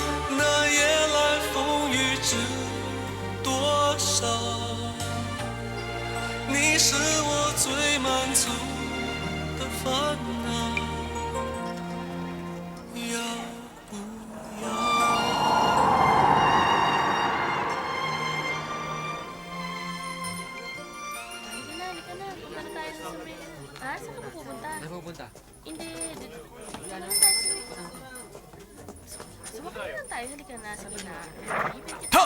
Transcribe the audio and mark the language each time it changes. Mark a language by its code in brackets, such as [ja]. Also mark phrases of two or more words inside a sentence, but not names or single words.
[zh] 那夜来风雨知多少？你是我最满足的烦恼。要不要？ [tl] Halika na. Punta na tayo sa Summit. Ha? Saan ka pupunta? Saan pupunta? Hindi. Punta na lang tayo sa Summit. Sumakay lang tayo. Halika na. Sabi na. Ha!